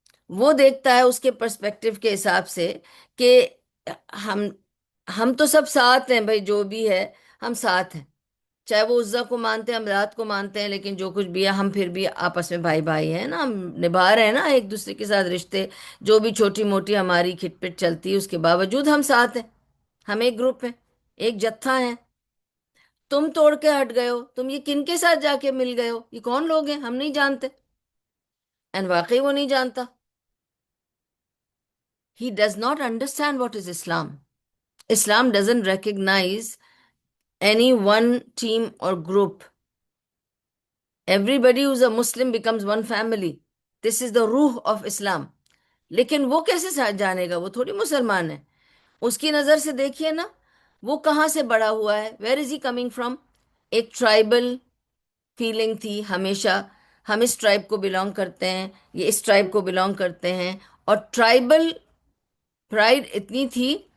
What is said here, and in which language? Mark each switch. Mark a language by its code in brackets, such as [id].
[ur] وہ دیکھتا ہے اس کے پرسپیکٹو کے حساب سے کہ ہم ہم تو سب ساتھ ہیں بھائی، جو بھی ہے ہم ساتھ ہیں، چاہے وہ عزا کو مانتے ہیں، ہم رات کو مانتے ہیں، لیکن جو کچھ بھی ہے ہم پھر بھی آپس میں بھائی بھائی ہیں نا، ہم نبھا رہے ہیں نا ایک دوسرے کے ساتھ رشتے، جو بھی چھوٹی موٹی ہماری کھٹ پٹ چلتی ہے اس کے باوجود ہم ساتھ ہیں، ہم ایک گروپ ہیں، ایک جتھا ہیں۔ تم توڑ کے ہٹ گئے ہو، تم یہ کن کے ساتھ جا کے مل گئے ہو، یہ کون لوگ ہیں، ہم نہیں جانتے، اینڈ واقعی وہ نہیں جانتا۔ [en] He does not understand what is Islam. Islam doesn't recognize any one team or group. Everybody who's a Muslim becomes one family. This is the ruh of Islam. [ur] لیکن وہ کیسے جانے گا، وہ تھوڑی مسلمان ہے۔ اس کی نظر سے دیکھیے نا، وہ کہاں سے بڑا ہوا ہے، [en] Where is he coming from? [ur] ایک ٹرائبل فیلنگ تھی ہمیشہ، ہم اس ٹرائب کو بلانگ کرتے ہیں، یہ اس ٹرائب کو بلانگ کرتے ہیں، اور ٹرائبل پرائڈ اتنی تھی